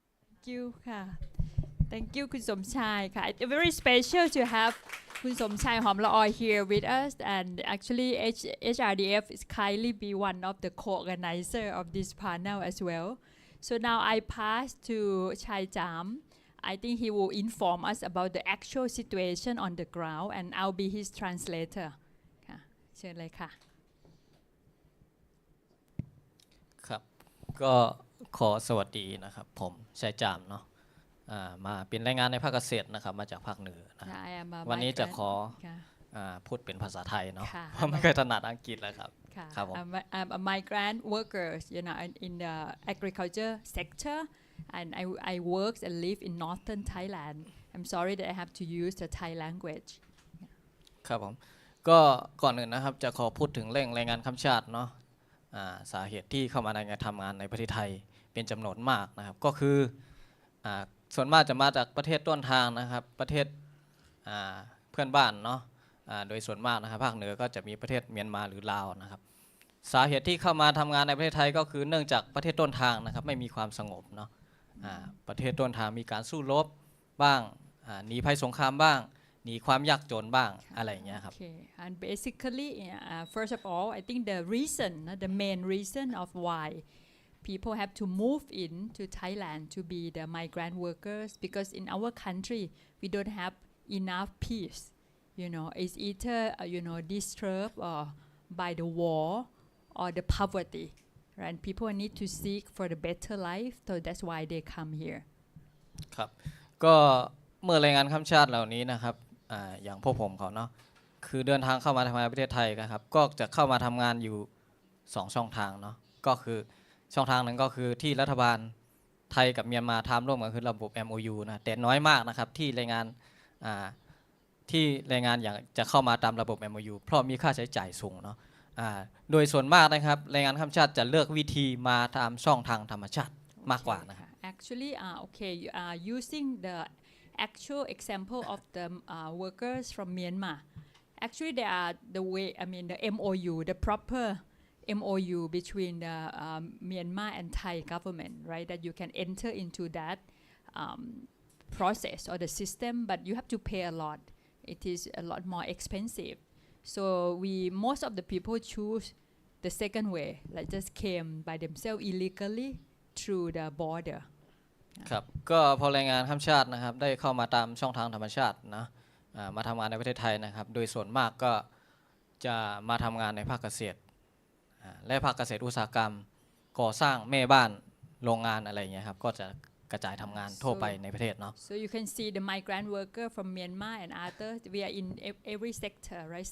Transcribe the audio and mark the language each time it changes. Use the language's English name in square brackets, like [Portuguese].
[English] Thank you [Thai] ค่ะ [English] Thank you คุณสมชายค่ะ It's very special to have คุณสมชาย Homlaor here with us, and actually HRDF is kindly be one of the co-organizer of this panel as well. So now I pass to Chai Jarm. I think he will inform us about the actual situation on the ground, and I'll be his translator [Thai] ค่ะเชิญเลยค่ะ ครับก็ขอสวัสดีนะครับผมชายจามเนาะมาเป็นรายงานในภาคเกษตรนะครับมาจากภาคเหนือนะวันนี้จะขอพูดเป็นภาษาไทยเนาะเพราะไม่เคยถนัดอังกฤษแล้วครับครับผม [English] I'm a migrant worker, you know, in the agriculture sector, and I work and live in northern Thailand. I'm sorry that I have to use the Thai language. [Thai] ครับผมก็ก่อนอื่นนะครับจะขอพูดถึงเรื่องแรงงานข้ามชาติเนาะสาเหตุที่เข้ามาในทำงานในประเทศไทยเป็นจำนวนมากนะครับก็คือส่วนมากจะมาจากประเทศต้นทางนะครับประเทศ เพื่อนบ้านเนาะโดยส่วนมากนะครับภาคเหนือก็จะมีประเทศเมียนมาหรือลาวนะครับสาเหตุที่เข้ามาทำงานในประเทศไทยก็คือเนื่องจากประเทศต้นทางนะครับไม่มีความสงบเนาะประเทศต้นทางมีการสู้รบบ้างหนีภัยสงครามบ้างหนีความยากจนบ้างอะไรอย่างเงี้ยครับ [English] Okay, and basically, first of all, I think the reason, the main reason of why people have to move in to Thailand to be the migrant workers, because in our country we don't have enough peace. You know, it's either disturbed or by the war or the poverty, right? And people need to seek for the better life, so that's why they come here. [Thai] ครับก็เมื่อแรงงานข้ามชาติเหล่านี้นะครับอย่างพวกผมเขาเนาะคือเดินทางเข้ามาทำงานในประเทศไทยนะครับก็จะเข้ามาทำงานอยู่2ช่องทางเนาะก็คือช่องทางหนึ่งก็คือที่รัฐบาลไทยกับเมียนมาทำร่วมกันคือระบบ MOU นะแต่น้อยมากนะครับที่แรงงานอย่างจะเข้ามาตามระบบ MOU เพราะมีค่าใช้จ่ายสูงเนาะโดยส่วนมากนะครับแรงงานข้ามชาติจะเลือกวิธีมาตามช่องทางธรรมชาติมากกว่านะครับ [English] Actually, okay, you are using the actual example of the workers from Myanmar. Actually, they are the way, I mean, the MOU, the proper MOU between the Myanmar and Thai government, right? That you can enter into that process or the system, but you have to pay a lot. It is a lot more expensive. So most of the people choose the second way, like just came by themselves illegally through the border. [Thai] ครับก็พอแรงงานข้ามชาตินะครับได้เข้ามาตามช่องทางธรรมชาตินะมาทำงานในประเทศไทยนะครับโดยส่วนมากก็จะมาทำงานในภาคเกษตรและภาคเกษตรอุตสาหกรรมก่อสร้างแม่บ้านโรงงานอะไรอย่างเงี้ยครับก็จะกระจายทำงานทั่วไปในประเทศเนาะ [English] So you can see the migrant worker from Myanmar and others. We are in every sector, right?